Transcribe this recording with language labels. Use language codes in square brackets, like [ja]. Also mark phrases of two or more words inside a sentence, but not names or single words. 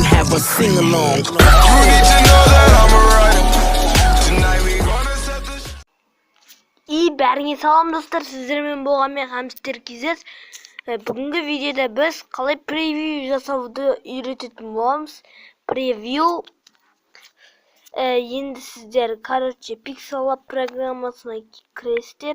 [en] have a sing along. You need to know that I'm a writer. Tonight we gonna set the [kk] İyi бәріңе салам достар, сіздермен болған мен Хамстер KZ. Бүгінгі видеода біз қалай превью жасауды үйрететін боламыз. Превью. Енді сіздер, короче, Pixellab программасына кіресіздер.